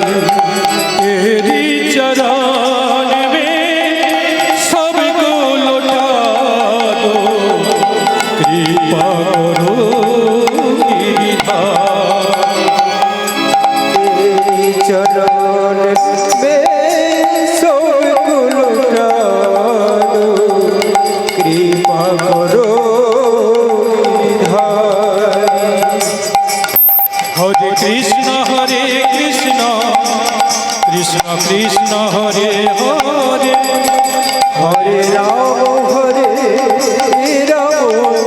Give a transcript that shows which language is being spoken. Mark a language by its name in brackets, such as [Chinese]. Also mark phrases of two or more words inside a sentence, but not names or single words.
[Hindi] तेरी चरण में सबको लौटा दो कृपा करो गिरिधारी। तेरी चरण में सबको लुटा दो कृपा करो गिरिधारी [Sanskrit] हरे कृष्ण कृष्ण कृष्ण हरे हरे हरे राम